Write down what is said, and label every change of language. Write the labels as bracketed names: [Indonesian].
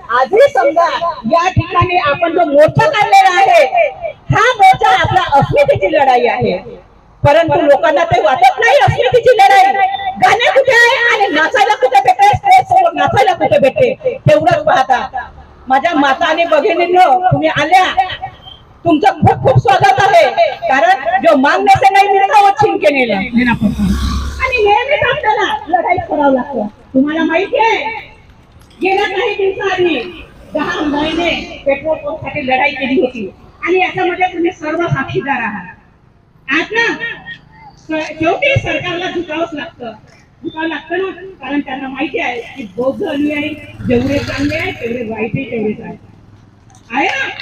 [Marathi] आजही समजा या ठिकाणी आपण जो मोर्चा काढलेला आहे हा मोर्चा आपला अस्मितेची लढाई आहे, परंतु लोकांना ते वाटत नाही अस्मितेची लढाई। गाणे कुठे आहे आणि नाचायला कुठे भेटते, स्टेज समोर नाचायला कुठे भेटते तेवढंच पाहता। माझ्या माता आणि भगिनींनो तुम्ही आल्या, तुमचं खूप खूप स्वागत आहे। कारण [Hindi] जो मांगने से नहीं मिलता वो छीन के लेना पड़ता [Marathi] आणि नेहमीच आपल्याला लढाई करावं लागतं। तुम्हाला माहिती आहे गेल्या काही दिवसांनी 10 महिने पेट्रोल पंपसाठी लढाई केली होती आणि याच्यामध्ये तुम्ही सर्व साक्षीदार आहात। आज ना शेवटी सरकारला झुकावंच लागतं ना, कारण त्यांना माहिती आहे की बौद्ध अनुयायी जेवढे चांगले आहे तेवढे वाईटही तेवढेच आहे ना।